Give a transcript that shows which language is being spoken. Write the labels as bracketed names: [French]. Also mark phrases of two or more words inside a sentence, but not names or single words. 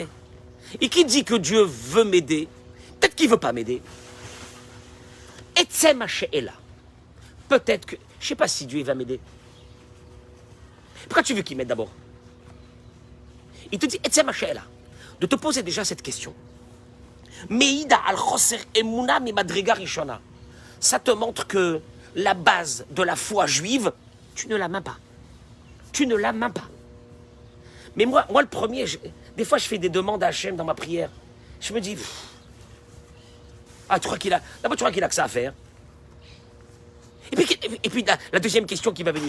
[French] Et qui dit que Dieu veut m'aider? Peut-être qu'il ne veut pas m'aider. [Hebrew] אצל השם. [French] Peut-être que... Je ne sais pas si Dieu va m'aider. Pourquoi tu veux qu'il m'aide d'abord? Il te dit, [Hebrew] אצל השם, [French] de te poser déjà cette question. [Hebrew] מעידה על חוסר אמונה ממדרגה ראשונה. [French] Ça te montre que la base de la foi juive, tu ne l'as même pas. Tu ne l'as même pas. Mais moi le premier, des fois je fais des demandes à Hachem dans ma prière. Je me dis, ah, tu crois qu'il a... D'abord, tu crois qu'il a que ça à faire. Et puis la deuxième question qui va venir.